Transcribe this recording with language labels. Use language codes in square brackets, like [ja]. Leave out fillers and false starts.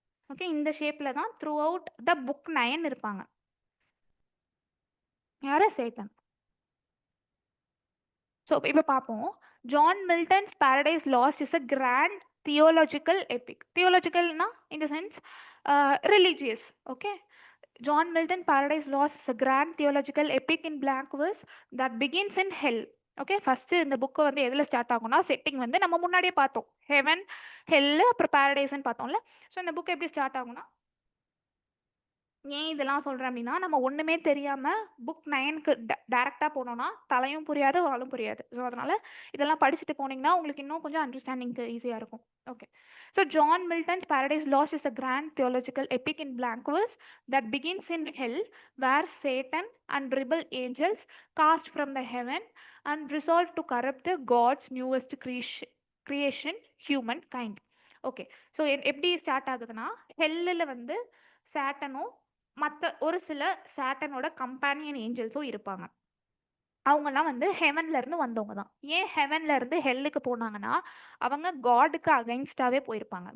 [ta] Okay, இந்த ஷேப்பில் தான் த்ரூ அவுட் த புக் 9 இருப்பாங்க. யாரு? சேட்டன். ஸோ இப்போ பார்ப்போம். [en] John Milton's Paradise Lost is a grand theological epic. [ta] தியோலாஜிக்கல்னா [en] In the sense religious. Okay, John Milton Paradise Lost is a grand theological epic in blank verse that begins in hell. [ta] Okay, first இந்த book வந்து எதில் start ஆகும்னா setting வந்து நம்ம முன்னாடியே பார்த்தோம், heaven, hell, அப்புறம் பேரடைஸ்ன்னு பார்த்தோம்ல. ஸோ இந்த புக் எப்படி ஸ்டார்ட் ஆகும்னா, ஏன் இதெல்லாம் சொல்கிறேன் அப்படின்னா நம்ம ஒன்றுமே தெரியாமல் புக் 9க்கு டேரெக்டாக போனோம்னா தலையும் புரியாது வாழும் புரியாது. ஸோ அதனால் இதெல்லாம் படிச்சுட்டு போனீங்கன்னா உங்களுக்கு இன்னும் கொஞ்சம் அண்டர்ஸ்டாண்டிங்க்கு ஈஸியாக இருக்கும். [en] Okay, so John Milton's Paradise Lost is a grand theological epic in blank verse that begins in hell where Satan and rebel angels cast from the heaven and resolve to corrupt the God's newest creation, humankind. Okay. [ta] So எப்படி start ஆகுதுன்னா, ஹெல்லில் வந்து சாட்டனும் மற்ற ஒரு சில சாட்டனோட companion ஏஞ்சல்ஸும் இருப்பாங்க. அவங்கலாம் வந்து ஹெவன்ல இருந்து வந்தவங்க தான். ஏன் ஹெவன்ல இருந்து ஹெல்லுக்கு போனாங்கன்னா, அவங்க காடுக்கு அகைன்ஸ்டாவே போயிருப்பாங்க.